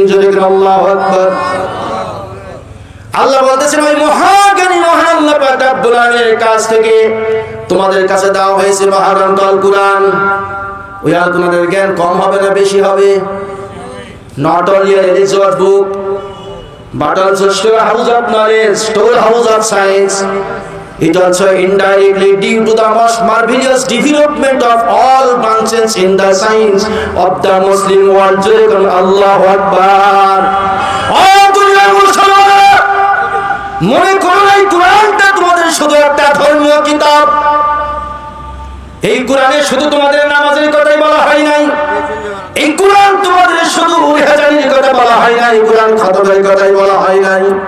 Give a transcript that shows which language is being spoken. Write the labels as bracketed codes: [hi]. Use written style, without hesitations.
[bn] জোরে বলেন আল্লাহু আকবার। আল্লাহ বলতেছেন ওই মহাজ্ঞানী মহান আল্লাহ পাক রব্বুল আলামিনের কাছ থেকে তোমাদের কাছে দেওয়া হয়েছে মহাগ্রন্থ আল কুরআন। ওই আল কুরআনের জ্ঞান কম হবে না বেশি হবে? [en] Not only a religious book, but also storehouse of knowledge, storehouse of science. It also indirectly due to the most marvelous development of all branches in the science of the Muslim world. [ar] Allahu Akbar. [bn] Oh, দুনিয়ার মুসলমানরা, মনে করো এই কোরআনটা তোমাদের শুধু একটা ধর্মীয় কিতাব। এই কোরআনে শুধু তোমাদের নামাজের কথাই বলা হয় নাই, এই কোরআন তোমাদের শুধু উড়াজানির কথা বলা হয় নাই, কোরআন খতমের কথাই বলা হয় নাই।